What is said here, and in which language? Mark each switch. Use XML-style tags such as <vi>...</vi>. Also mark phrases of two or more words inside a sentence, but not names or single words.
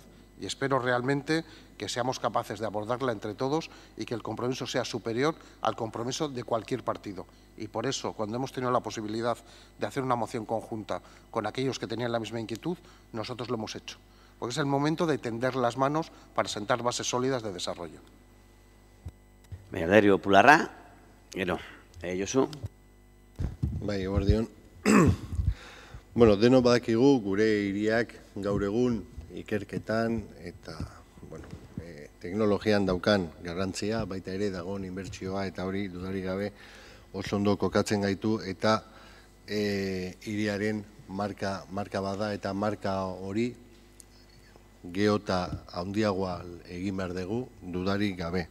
<es>Y espero realmente que seamos capaces de abordarla entre todos y que el compromiso sea superior al compromiso de cualquier partido. Y por eso, cuando hemos tenido la posibilidad de hacer una moción conjunta con aquellos que tenían la misma inquietud, nosotros lo hemos hecho. Porque es el momento de tender las manos para sentar bases sólidas de desarrollo.</es> <eu>Alderdi Popularra, gero, Josu. Bai, eguerdion. Bueno, denok badakigu gure hiriak gaur egun ikerketan eta teknologian daukan garrantzia, baita ere dagoen inbertsioa eta hori dudarik gabe oso ondo kokatzen gaitu eta hiriaren marka bada eta marka hori geota handiagoa egin behar dugu dudarik gabe.</eu>